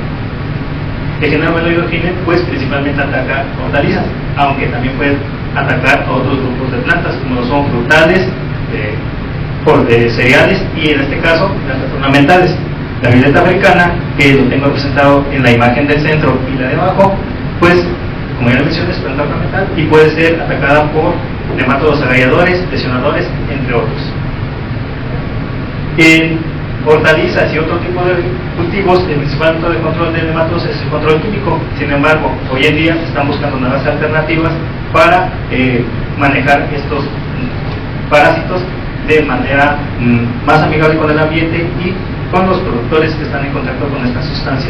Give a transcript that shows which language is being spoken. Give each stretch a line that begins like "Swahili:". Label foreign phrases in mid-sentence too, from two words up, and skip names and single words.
Spanish: El género Meloidogine pues principalmente ataca hortalizas, aunque también puede atacar a otros grupos de plantas, como lo son frutales, de cereales y en este caso plantas ornamentales. La violeta africana, que lo tengo representado en la imagen del centro y la de abajo, pues como ya lo mencioné, es planta ornamental y puede ser atacada por nematodos agalladores, lesionadores, entre otros. En hortalizas y otro tipo de cultivos, el principal método de control de nematodos es el control químico. Sin embargo, hoy en día se están buscando nuevas alternativas para manejar estos parásitos de manera más amigable con el ambiente y con los productores que están en contacto con estas sustancias.